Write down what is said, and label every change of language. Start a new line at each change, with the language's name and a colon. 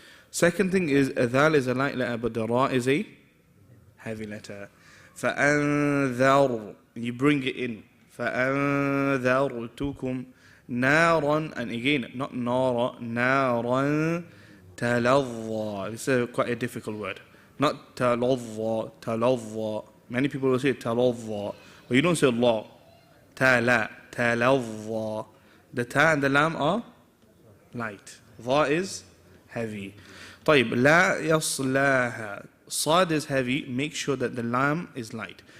English: Second thing is, dhal is a light letter, but the ra is a heavy letter.
Arabic: فَأَنذَرْ.
English: You bring it in.
Arabic: فَأَنذَرْتُكُمْ نَارًا.
English: And again, not nara,
Arabic: نَارًا تَلَظَّى.
English: This is quite a difficult word. Not
Arabic: تَلَظَّى, تَلَظَّى.
English: Many people will say تَلَظَّى, but you don't say law.
Arabic: تَلَى, تَلَظَّى.
English: The ta and the lam are light. Dha is heavy.
Arabic: طيب, لا يصلاها.
English: Sad is heavy. Make sure that the lam is light.